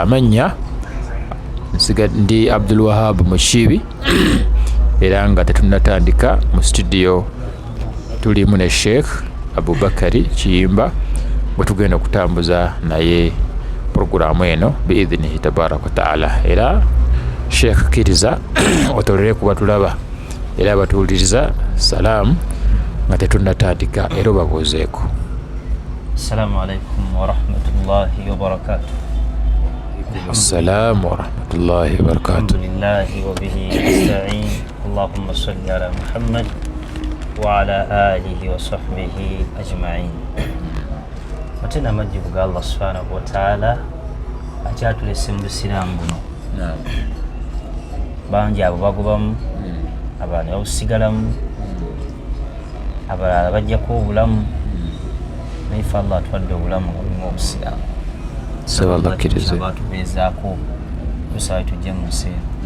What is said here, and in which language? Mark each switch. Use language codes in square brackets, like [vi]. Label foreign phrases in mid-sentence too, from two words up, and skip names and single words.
[lg] Amanya ndi Abdul Wahab Mushibi era nga tetunnatandika mu studio tulimu ne Sheikh Abubakari Kiyimba bwe tugenda okutambuza naye programu eno [ar] بإذنه تبارك وتعالى. [lg] Era Sheikh kiriza otolere kuba tulaba era batuwuliriza salaamu nga tetunnatandika era obabuuzeeko. [ar] السلام عليكم ورحمة الله وبركاته. السلام ورحمة الله وبركاته. الحمد لله وبه نستعين. اللهم صل على محمد وعلى آله وصحبه أجمعين. [lg] Matena majibu ga Allah [ar] سبحانه وتعالى [lg] akyatulese mu busiraamu buno. Bangi abo bagobamu, abalala babusigalamu, abalala bajjako obulamu. Naye ffe Allah atwadde obulamu obulimu obusiraamu. Sabalakkirize batubeezaako tusaba tujje mu nsi eno.